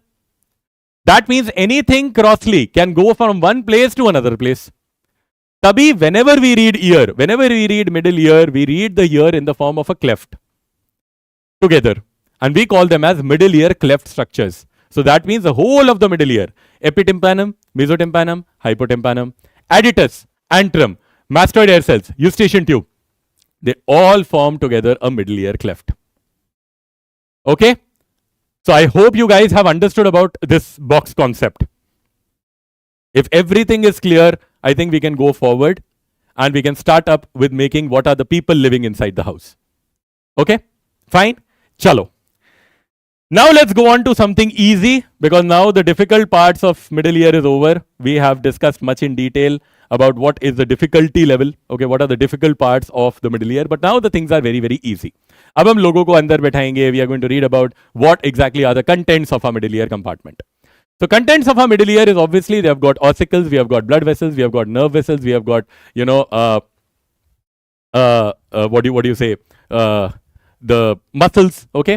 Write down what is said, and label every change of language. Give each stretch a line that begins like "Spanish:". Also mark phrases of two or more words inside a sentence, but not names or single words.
English: That means anything crossly can go from one place to another place. Tabhi, whenever we read ear, whenever we read middle ear, we read the ear in the form of a cleft together. And we call them as middle ear cleft structures. So that means the whole of the middle ear, epitympanum, mesotympanum, hypotympanum, additus, antrum, mastoid air cells, eustachian tube, they all form together a middle ear cleft. Okay? So I hope you guys have understood about this box concept. If everything is clear, I think we can go forward and we can start up with making what are the people living inside the house. Okay? Fine? Chalo. Now let's go on to something easy because now the difficult parts of middle ear is over. We have discussed much in detail about what is the difficulty level. Okay, what are the difficult parts of the middle ear. But now the things are very, very easy.
Hindi: अब हम लोगों को अंदर बैठाएंगे.
English: We are going to read about what exactly are the contents of our middle ear compartment. So contents of our middle ear is obviously they have got ossicles, we have got blood vessels, we have got nerve vessels, we have got, what do you say? The muscles, okay?